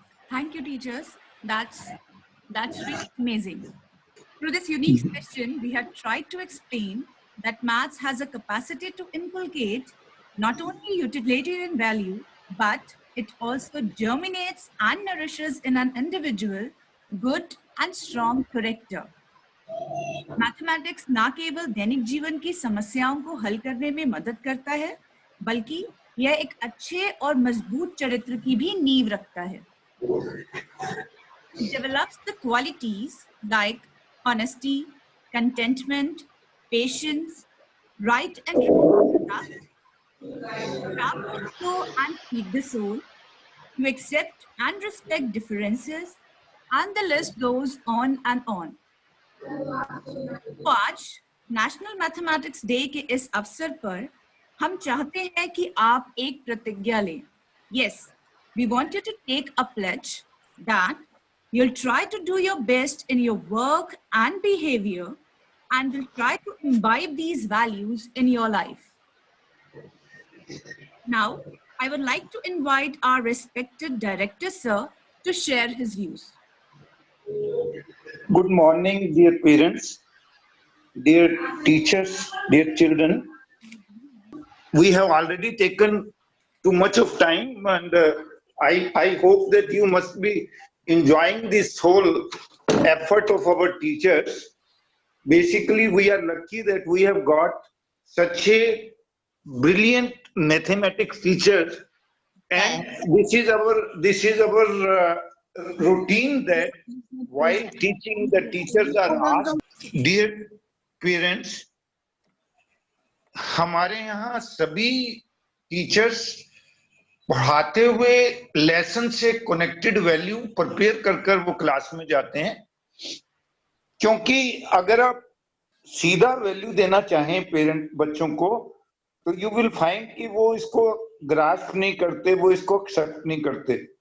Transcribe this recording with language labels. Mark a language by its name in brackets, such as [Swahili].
[English] Thank you, teachers. That's really amazing. Through this unique session, we have tried to explain that maths has a capacity to inculcate not only utilitarian value, but it also germinates and nourishes in an individual good and strong character. [Hindi] Mathematics ना केवल दैनिक जीवन की समस्याओं को हल करने में मदद करता है, बल्कि यह एक अच्छे और मजबूत चरित्र की भी नींव रखता है. [English] It develops the qualities like honesty, contentment, patience, right and conduct, craft to show and feed the soul, to accept and respect differences, and the list goes on and on. [Hindi] तो आज नेशनल मैथमेटिक्स डे के इस अवसर पर हम चाहते हैं कि आप एक प्रतिज्ञा लें. [English] Yes, we want you to take a pledge that you'll try to do your best in your work and behavior and will try to imbibe these values in your life. Now, I would like to invite our respected director, sir, to share his views. Good morning, dear parents, dear teachers, dear children. We have already taken too much of time, and I hope that you must be enjoying this whole effort of our teachers. Basically, we are lucky that we have got such a brilliant mathematics teachers, and this is our routine that while teaching, the teachers are asked. Dear parents, [Hindi] हमारे यहाँ सभी teachers पढ़ाते हुए lesson से connected value prepare कर कर वो class में जाते हैं, क्योंकि अगर आप सीधा वैल्यू देना चाहें पेरेंट बच्चों को तो [English] you will find [Hindi] कि वो इसको ग्रास्प नहीं करते, वो इसको एक्सेप्ट नहीं करते.